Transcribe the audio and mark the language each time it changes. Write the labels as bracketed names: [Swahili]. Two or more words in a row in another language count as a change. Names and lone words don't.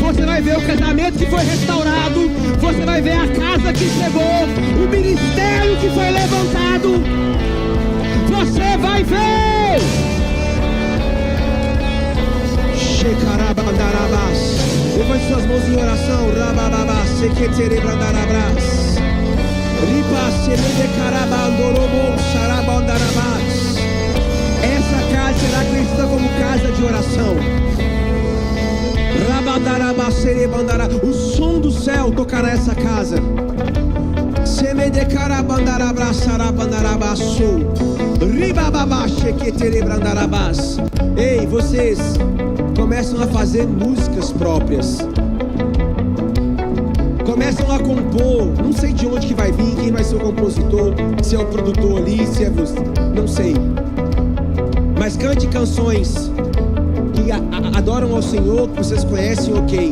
[Portuguese] Você vai ver o casamento que foi restaurado. Você vai ver a casa que chegou, o ministério que foi levantado. Você vai ver. Shekarabandarabas. Levante suas mãos em oração. Rabababas, seketerebrandarabras. Ripa semedecarabandorobo sarabandarabas. Essa casa será conhecida como casa de oração. Rabadarabas serebandara. O som do céu tocará essa casa. Semedecarabandarabrás sarabandarabasu. Ribababas seketerebrandarabas. Ei, vocês começam a fazer músicas próprias. Começam a compor. Não sei de onde que vai vir, quem vai ser o compositor, se é o produtor ali, se é você, não sei. Mas cante canções que adoram ao Senhor, que vocês conhecem, ok.